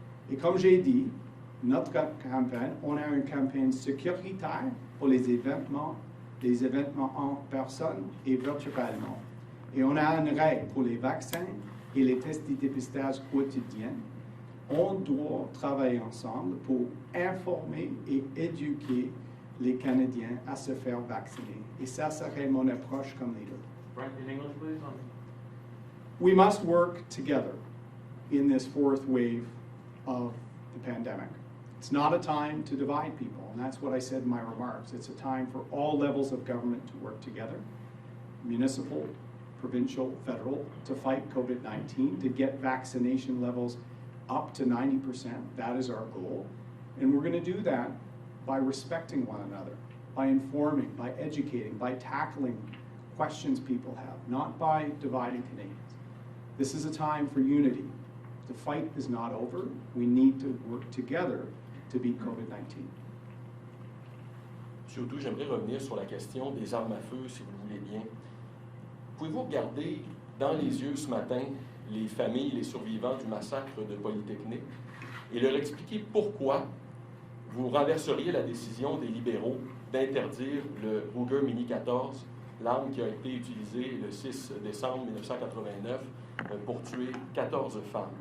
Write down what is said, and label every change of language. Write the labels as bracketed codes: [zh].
[fr] Et comme j'ai dit, notre campagne, on a une campagne sécuritaire pour les événements en personne et virtuellement. Et on a une règle pour les vaccins et les tests de dépistage quotidiens. On doit travailler ensemble pour informer et éduquer les Canadiens à se faire vacciner. Et ça serait mon approche comme leader. [en] Right, in English, please. We must work together in this fourth wave of the pandemic. It's not a time to divide people, and that's what I said in my remarks. It's a time for all levels of government to work together, municipal, provincial, federal, to fight COVID-19, to get vaccination levels up to 90%. That is our goal. And we're going to do that by respecting one another, by informing, by educating, by tackling questions people have, not by dividing Canadians. This is a time for unity. The fight is not over. We need to work together to beat COVID-19. [fr] M. O'Toole, j'aimerais revenir sur la question des armes à feu, si vous le voulez bien. Pouvez-vous regarder dans les yeux ce matin les familles, les survivants du massacre de Polytechnique et leur expliquer pourquoi vous renverseriez la décision des libéraux d'interdire le Ruger Mini 14, l'arme qui a été utilisée le 6 décembre 1989 pour tuer 14 femmes.